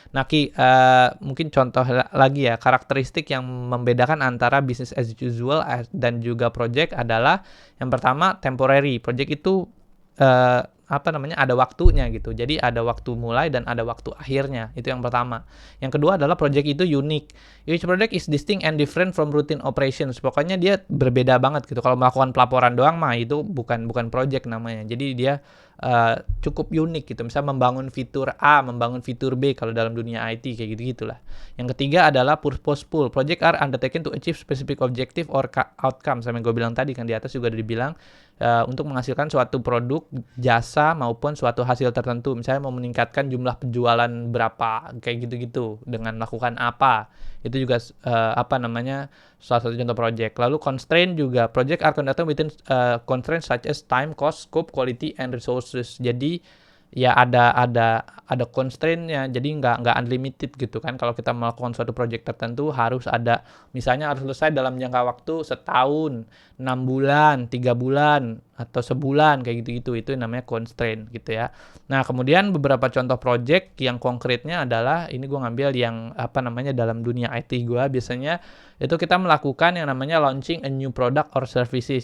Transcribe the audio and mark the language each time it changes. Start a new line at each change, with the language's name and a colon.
Indonesian: Nah, mungkin contoh lagi ya, karakteristik yang membedakan antara business as usual dan juga project adalah yang pertama temporary. Project itu ada waktunya gitu. Jadi ada waktu mulai dan ada waktu akhirnya. Itu yang pertama. Yang kedua adalah project itu unique.
English: Each project is distinct and different from routine operations.
Indonesian: Pokoknya dia berbeda banget gitu. Kalau melakukan pelaporan doang mah itu bukan project namanya. Jadi dia cukup unik gitu. Misalnya membangun fitur A, membangun fitur B kalau dalam dunia IT kayak gitu-gitulah. Yang ketiga adalah purposeful.
English: Project are undertaken to achieve specific objective or outcome.
Indonesian: Sama yang gue bilang tadi kan di atas juga udah dibilang untuk menghasilkan suatu produk, jasa maupun suatu hasil tertentu. Misalnya mau meningkatkan jumlah penjualan berapa kayak gitu-gitu dengan melakukan apa. Itu juga salah satu contoh project. Lalu constraint juga,
English: project are conducted within constraints such as time, cost, scope, quality, and resources. Jadi
Indonesian: ya ada constraint-nya, jadi nggak unlimited gitu kan. Kalau kita melakukan suatu project tertentu harus ada, misalnya harus selesai dalam jangka waktu setahun, 6 bulan, 3 bulan, atau sebulan kayak gitu-gitu. Itu namanya constraint gitu ya. Nah, kemudian beberapa contoh project yang konkretnya adalah, ini gue ngambil yang apa namanya dalam dunia IT gue, biasanya itu kita melakukan yang namanya
English: launching a new product or services.